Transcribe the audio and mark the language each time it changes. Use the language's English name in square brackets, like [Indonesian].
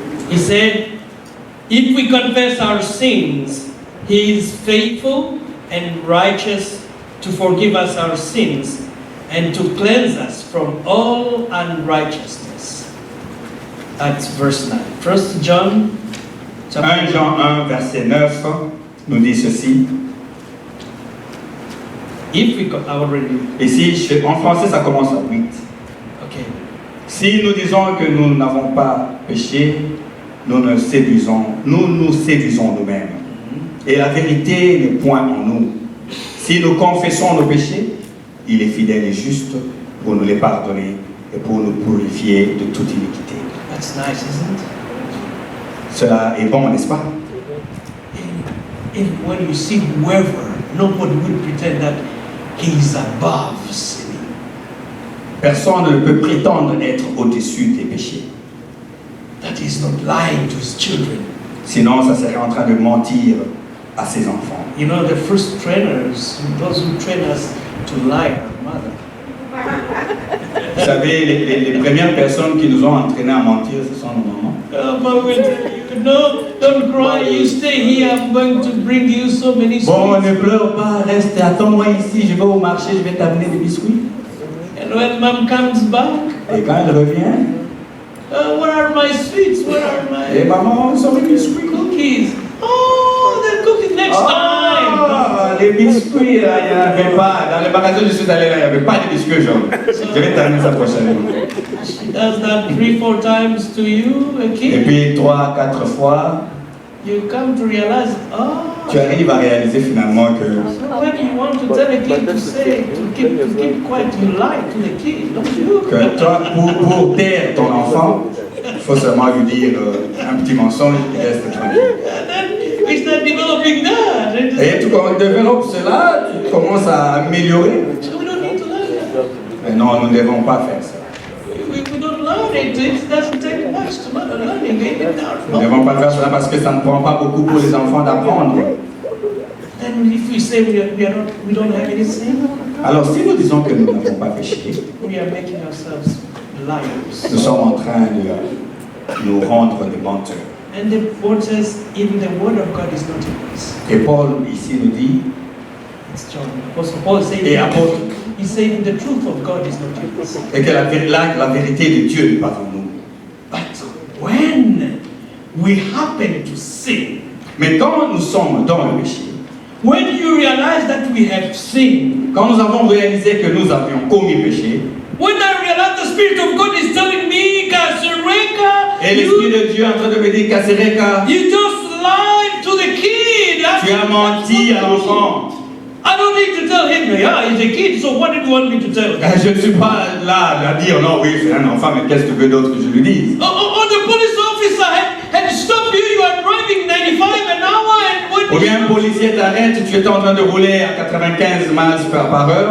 [English] He said, if we confess our sins, he is faithful and righteous to forgive us our sins and to cleanse us from all unrighteousness. That's verse 9. First John 1 chapter [French] Jean 1 verset 9 nous dit ceci. [English] If we I already [French] Ici, en français, ça commence à 8. [English] okay. [French] Si nous disons que nous n'avons pas péché, nous nous séduisons nous-mêmes. Et la vérité n'est point en nous. Si nous confessons nos péchés, il est fidèle et juste pour nous les pardonner et pour nous purifier de toute iniquité. [English] That's nice, isn't it? [French] Cela est bon, n'est-ce pas? [English] And when you see whoever, nobody would pretend that he is above sinning. [French] Personne ne peut prétendre être au-dessus des péchés. [English] That he's not lying to his children. [French] Sinon, ça serait en train de mentir à ses enfants. [English] You know, the first trainers, those who train us to lie, our mother. [French] Vous savez, les premières personnes qui nous ont entraînés à mentir, ce sont nos mamans. [English] Mom will tell you, no, don't cry, you stay here, I'm going to bring you so many [French] Bon, [English] sweets. [French] ne pleure pas, reste, attends-moi ici, je vais au marché, je vais t'amener des biscuits. [English] And when mom comes back, [French] Et quand elle revient, [English] where are my sweets? Where are [French] et [English] my [French] maman, où sont les biscuits? [English] cookies? Oh, the cookies next time. [French] Ah, les biscuits, là, il n'y en avait pas. Dans le magasin où je suis allé, là, il n'y avait pas de biscuits jaunes. Je vais t'amener ça prochainement. [English] She does that 3-4 times to you, a [French] Et [English] kid. [French] puis, 3-4 fois, [English] You come to realize, [French] tu arrives à réaliser finalement que [English] so when you want to tell a kid to say, to keep quiet, you lie to the kid, don't you? [French] toi, pour taire ton enfant, il faut seulement lui dire un petit mensonge et reste tranquille. [English] And then we start developing that. And [French] Et tu développes cela, tu commences à améliorer. [English] so we don't need to learn that. [French] Mais non, nous ne devons pas faire ça. [English] We don't learn it. It doesn't take much to learn learning. Even [French] Nous ne devons pas faire cela parce que ça ne prend pas beaucoup pour les enfants d'apprendre. [English] Then if we say we don't have any sin, [French] Alors si nous disons que nous n'avons pas péché, [English] we are making ourselves liars. [French] nous sommes en train de nous rendre des menteurs. [English] And the word says, even the word of God is not in us. [French] Et Paul ici nous dit, [English] It's John. Apostle Paul said, [French] et apôtre, [English] he said, the truth of God is not in us. [French] et que la vérité de Dieu n'est pas en nous. [English] But when we happen to sin, [French] Mais quand nous sommes dans le péché, [English] when you realize that we have sinned, [French] quand nous avons réalisé que nous avions commis péché, [English] when I realize the Spirit of God is telling me, Kasireka, [French] et l'Esprit de Dieu est en train de me dire, Kasereka, [English] you just lied to the kid. [French] tu as menti à l'enfant. [English] I don't need to tell him, yeah, he's a kid, so what did you want me to tell him? [French] Je ne suis pas là à dire, non, oui, c'est un enfant, mais qu'est-ce que tu veux d'autre que je lui dise? [English] Or the police officer had stopped you, you are driving 95 an hour, and when [French] Ou bien un policier t'arrête, tu étais en train de rouler à 95 miles par heure.